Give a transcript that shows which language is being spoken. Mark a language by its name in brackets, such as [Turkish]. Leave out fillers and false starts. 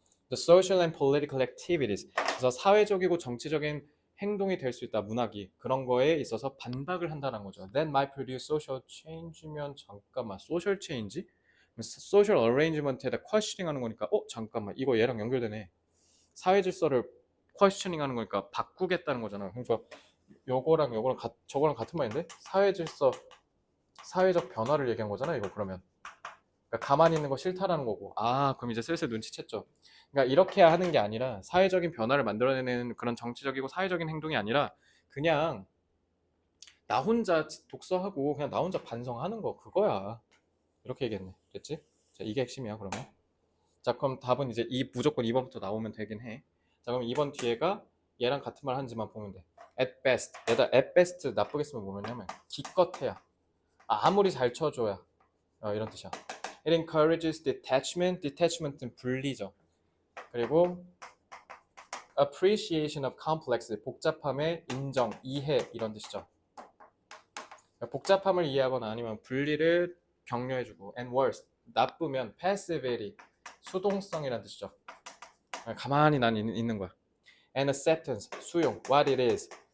[English] The social and political activities. [Korean] 그래서 사회적이고 정치적인 행동이 될 수 있다. 문학이 그런 거에 있어서 반박을 한다는 거죠. [English] That might produce social change [Korean] 면 잠깐만 [English] social change? [Korean] social arrangement에다 questioning 하는 거니까 잠깐만 이거 얘랑 연결되네. 사회 질서를 questioning 하는 거니까 바꾸겠다는 거잖아. 그러니까 요거랑 저거랑 같은 말인데 사회 질서 사회적 변화를 얘기한 거잖아. 이거 그러면 그러니까 가만히 있는 거 싫다라는 거고 그럼 이제 슬슬 눈치챘죠. 그러니까 이렇게 하는 게 아니라 사회적인 변화를 만들어내는 그런 정치적이고 사회적인 행동이 아니라 그냥 나 혼자 독서하고 그냥 나 혼자 반성하는 거 그거야. 이렇게 얘기했네. 됐지? 자, 이게 핵심이야 그러면. 자 그럼 답은 이제 무조건 2번부터 나오면 되긴 해. 자 그럼 2번 뒤에가 얘랑 같은 말 하는지만 보면 돼. [English] At best. [Korean] 얘다 at best 나쁘게 쓰면 뭐냐면 기껏해야. 아무리 잘 쳐줘야. 이런 뜻이야. [English] It encourages detachment. [Korean] detachment은 분리죠. [English] 그리고 appreciation of complex. [Korean] 복잡함의 인정, 이해 이런 뜻이죠. 복잡함을 이해하거나 아니면 분리를 격려해주고 [English] and worse. [Korean] 나쁘면 passivity. 수동성이란 뜻이죠. 가만히 난 있는 거야. [English] And acceptance, 수용, what it is.